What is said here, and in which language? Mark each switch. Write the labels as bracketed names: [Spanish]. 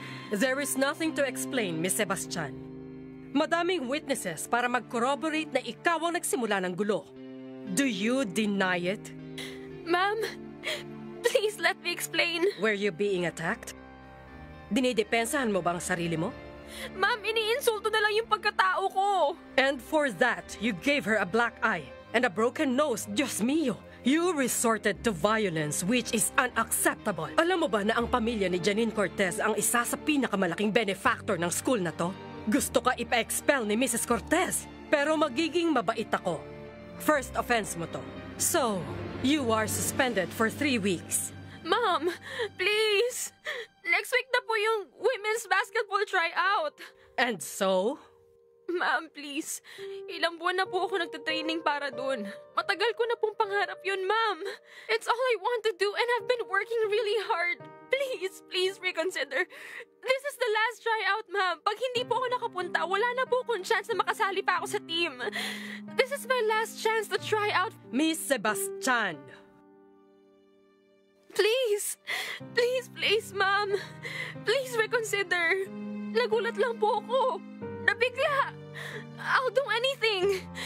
[English] There is nothing to explain, Miss Sebastian. [Filipino] Madaming witnesses para mag-corroborate na ikaw ang nagsimula ng gulo. [English] Do you deny it? Ma'am, please let me explain. Were you being attacked? [Filipino] Dinidepensahan mo ba ang sarili mo? Ma'am, iniinsulto na lang yung pagkatao ko. [English] And for that, you gave her a black eye and a broken nose, Diyos mio. You resorted to violence which is unacceptable. [Filipino] Alam mo ba na ang pamilya ni Janine Cortez ang isa sa pinakamalaking benefactor ng school na to? Gusto ka ipa-expel ni Mrs. Cortez, pero magiging mabait ako. First offense mo to. [English] So, you are suspended for 3 weeks. Ma'am, please. Next week na po yung women's basketball tryout. And so? Ma'am, please. [Filipino] Ilang buwan na po ako nagtatraining para dun. Matagal ko na pong pangarap yun, ma'am. [English] It's all I want to do and I've been working really hard. Please reconsider. This is the last tryout, ma'am. [Filipino] Pag hindi po ako nakapunta, wala na po akong chance na makasali pa ako sa team. [English] This is my last chance to try out. Miss Sebastian. Please, ma'am. Please reconsider. [Filipino] Nagulat lang po ako. Nabigla. [English] I'll do anything.